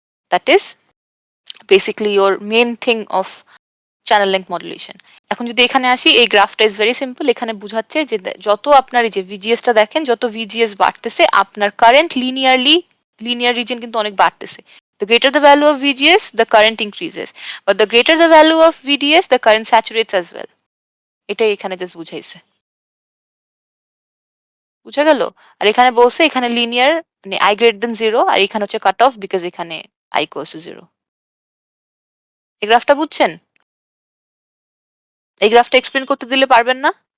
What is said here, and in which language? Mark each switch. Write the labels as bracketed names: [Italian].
[English] That is basically your main thing of channel length modulation. [Bangla] এখন যদি এখানে আসি, এই গ্রাফটা [English] Is very simple. [Bangla] এখানে বুঝাচ্ছে যে যত আপনার এই যে ভিজিএসটা দেখেন, যত ভিজিএস বাড়তেছে আপনার কারেন্ট লিনিয়ার রিজন কিন্তু অনেক বাড়তেছে। [English] The greater the value of VGS, the current increases. But the greater the value of VDS, the current saturates as well. [Bangla] এটাই এখানে জাস্ট বুঝাইছে। বুঝা গেল? আর এখানে বলছে এখানে লিনিয়ার মানে I greater than 0, আর এখানে হচ্ছে কাট অফ বিকজ এখানে I equals to 0। এই গ্রাফটা বুঝছেন? এই গ্রাফটা এক্সপ্লেন করতে দিলে পারবেন না?